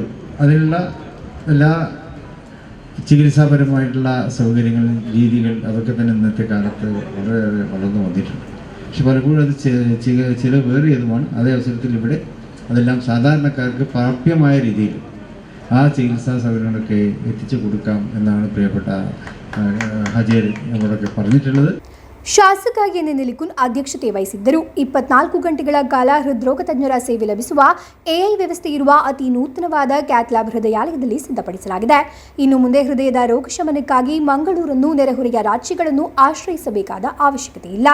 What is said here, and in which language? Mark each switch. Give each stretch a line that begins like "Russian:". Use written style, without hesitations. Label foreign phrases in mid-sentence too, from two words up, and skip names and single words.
Malayalam: അതിനുള്ള എല്ലാ ചികിത്സാപരമായിട്ടുള്ള സൗകര്യങ്ങൾ, രീതികൾ അതൊക്കെ തന്നെ ഇന്നത്തെ കാലത്ത് വളരെയേറെ വളർന്നു വന്നിട്ടുണ്ട്. പക്ഷെ പലപ്പോഴും അത് ചിലവേറിയതുമാണ്. അതേ അവസരത്തിൽ ഇവിടെ അതെല്ലാം സാധാരണക്കാർക്ക് പ്രാപ്യമായ രീതിയിൽ ആ ചികിത്സാ സൗകര്യങ്ങളൊക്കെ എത്തിച്ചു കൊടുക്കാം എന്നാണ് പ്രിയപ്പെട്ട ഹജീർ നമ്മളൊക്കെ പറഞ്ഞിട്ടുള്ളത്.
Kannada: ಶಾಸಕ ಎನ್ ನಿಲಿಕುನ್ ಅಧ್ಯಕ್ಷತೆ ವಹಿಸಿದ್ದರು. 24 ಗಂಟೆಗಳ ಕಾಲ ಹೃದ್ರೋಗ ತಜ್ಞರ ಸೇವೆ ಲಭಿಸುವ AI ವ್ಯವಸ್ಥೆ ಇರುವ ಅತಿ ನೂತನವಾದ ಕ್ಯಾತ್ ಲ್ಯಾಬ್ ಹೃದಯಾಲಯದಲ್ಲಿ ಸಿದ್ಧಪಡಿಸಲಾಗಿದೆ. ಇನ್ನು ಮುಂದೆ ಹೃದಯದ ರೋಗ ಶಮನಕ್ಕಾಗಿ ಮಂಗಳೂರನ್ನು ನೆರೆಹೊರೆಯ ರಾಜ್ಯಗಳನ್ನು ಆಶ್ರಯಿಸಬೇಕಾದ ಅವಶ್ಯಕತೆ ಇಲ್ಲ.